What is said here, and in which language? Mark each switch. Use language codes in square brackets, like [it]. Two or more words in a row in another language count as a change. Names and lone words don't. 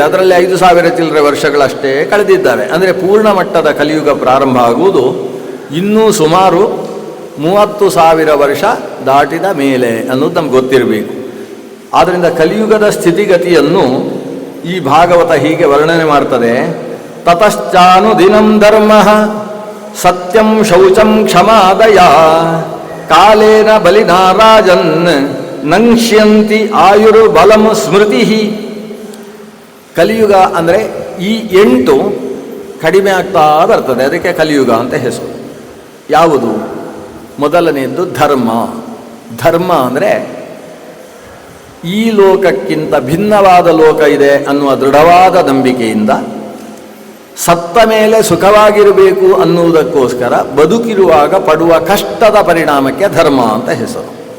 [kn] ಅದರಲ್ಲಿ 5,000 ಚಿಲ್ಲರೆ ವರ್ಷಗಳಷ್ಟೇ ಕಳೆದಿದ್ದಾವೆ. ಅಂದರೆ ಪೂರ್ಣ ಮಟ್ಟದ ಕಲಿಯುಗ ಪ್ರಾರಂಭ ಆಗುವುದು ಇನ್ನೂ ಸುಮಾರು 30,000 ವರ್ಷ ದಾಟಿದ ಮೇಲೆ ಅನ್ನೋದು ನಮ್ಗೆ ಗೊತ್ತಿರಬೇಕು. ಆದ್ದರಿಂದ ಕಲಿಯುಗದ ಸ್ಥಿತಿಗತಿಯನ್ನು ಈ ಭಾಗವತ ಹೀಗೆ ವರ್ಣನೆ ಮಾಡ್ತದೆ. [sa] ತತಶ್ಚಾನು ದಿನಂ ಧರ್ಮ ಸತ್ಯಂ ಶೌಚಂ ಕ್ಷಮಾದಯ ಕಾಲೇನ ಬಲಿನಾ ರಾಜನ್ ನಂಕ್ಷ್ಯಂತಿ ಆಯುರು ಬಲಂ ಸ್ಮೃತಿ. [kn] ಕಲಿಯುಗ ಅಂದರೆ ಈ 8 ಕಡಿಮೆ ಆಗ್ತಾ ಬರ್ತದೆ, ಅದಕ್ಕೆ ಕಲಿಯುಗ ಅಂತ ಹೆಸರು. ಯಾವುದು? ಮೊದಲನೆಯದ್ದು ಧರ್ಮ. ಧರ್ಮ ಅಂದರೆ ಈ ಲೋಕಕ್ಕಿಂತ ಭಿನ್ನವಾದ ಲೋಕ ಇದೆ ಅನ್ನುವ ದೃಢವಾದ ನಂಬಿಕೆಯಿಂದ ಸತ್ತ ಮೇಲೆ ಸುಖವಾಗಿರಬೇಕು ಅನ್ನುವುದಕ್ಕೋಸ್ಕರ ಬದುಕಿರುವಾಗ ಪಡುವ ಕಷ್ಟದ ಪರಿಣಾಮಕ್ಕೆ ಧರ್ಮ ಅಂತ ಹೆಸರು.